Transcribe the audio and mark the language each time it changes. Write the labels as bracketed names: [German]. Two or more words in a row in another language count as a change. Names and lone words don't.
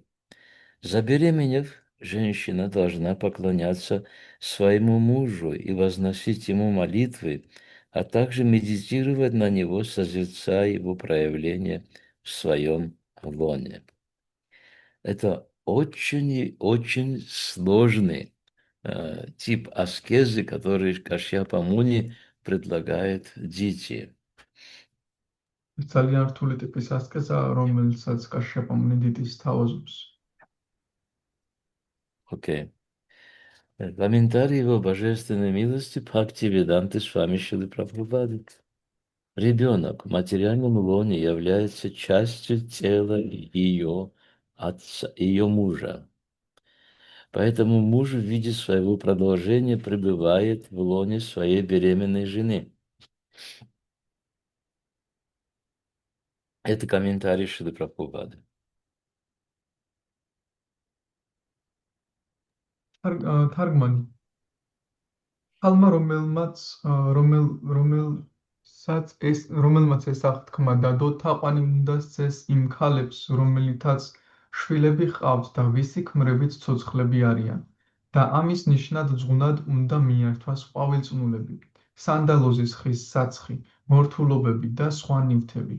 [Russian] Забеременев, женщина должна поклоняться своему мужу и возносить ему молитвы, а также медитировать на него, созерцая его проявления в своем лоне. Это очень и очень сложный тип аскезы, который Кашьяпа Муни предлагает Дити. [Georgian] ეს ძალიან რთული ტიპის ასკეზა, რომელსაც კაშიაპა მუნი დიდის თავაზობს. [Russian] Окей. Комментарий его божественной милости Бхактивиданты Свами Шилы Прабхупады. Ребенок в материальном лоне является частью тела ее отца, ее мужа. Поэтому муж в виде своего продолжения пребывает в лоне своей беременной жены. Это комментарий Шилы Прабхупады. [Georgian] თარგმანი ხალმა რომელმაც ეს აღთქმა დადო, თაყვანი უნდა სცეს იმ ქალებს, რომელთაც შვილები ჰყავთ და ვისი ქმრებით ცოცხლები არიან და ამის ნიშნად ზღუნად უნდა მიართვას ყვავილწნულები, სანდალოზის ხის საცხი, მორთულობები და სხვა ნივთები.